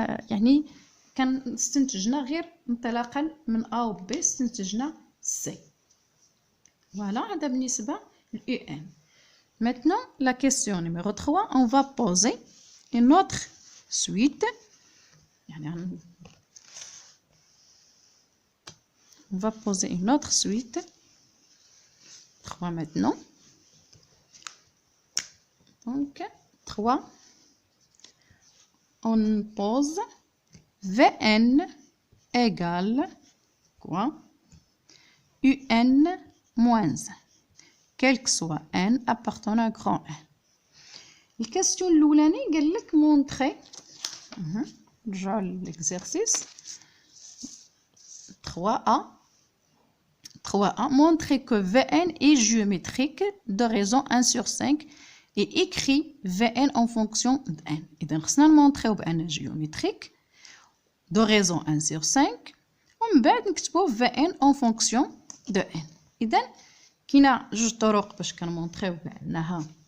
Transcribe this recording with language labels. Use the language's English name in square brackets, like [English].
[Arabic] يعني كان استنتجنا غير انطلاقا من A و B استنتجنا C. [French] Voilà, هذا بالنسبة لل un. Maintenant, la question numéro 3, on va poser une autre suite. On va poser une autre suite. 3 maintenant. Donc, 3. On pose Vn égale quoi? Un moins 1. Quel que soit n appartenant à grand n. La question l'oulani [Arabic] قال لك [French] montrer. [Arabic] نرجعوا [French] l'exercice 3a. 3a montrer que Vn est géométrique de raison 1 sur 5 et écrit Vn en fonction de n. [Arabic] إذا خصنا نمونطريو بأنه [French] géométrique de raison 1 sur 5 [Arabic] ومن بعد نكتبو [French] Vn en fonction de n. [Arabic] إذا كاينه جوج طرق باش كنمونطريو بأنها